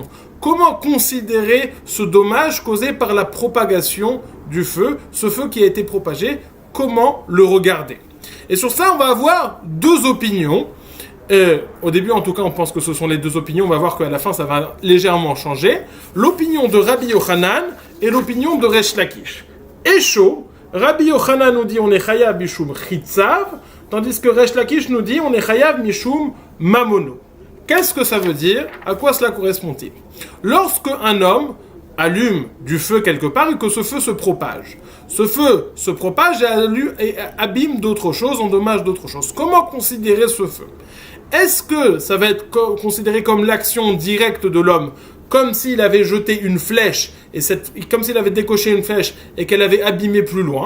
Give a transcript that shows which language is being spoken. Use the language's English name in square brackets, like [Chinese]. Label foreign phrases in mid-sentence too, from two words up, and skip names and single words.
[French] Comment considérer ce dommage causé par la propagation du feu, ce feu qui a été propagé, comment le regarder? Et sur ça, on va avoir 2 opinions. Au début, en tout cas, on pense que ce sont les 2 opinions. On va voir qu'à la fin, ça va légèrement changer. L'opinion de Rabbi Yochanan et l'opinion de Resh Lakish. Et chaud, Rabbi Yochanan nous dit on est [Hebrew] חייב משום חיצו, [French] tandis que Resh Lakish nous dit on est [Hebrew] חייב משום ממונו. [French] Qu'est-ce que ça veut dire? À quoi cela correspond-il? Lorsque un homme allume du feu quelque part et que ce feu se propage. Ce feu se propage et abîme d'autres choses, endommage d'autres choses. Comment considérer ce feu? Est-ce que ça va être considéré comme l'action directe de l'homme, comme s'il avait jeté une flèche, comme s'il avait décoché une flèche et qu'elle avait abîmé plus loin?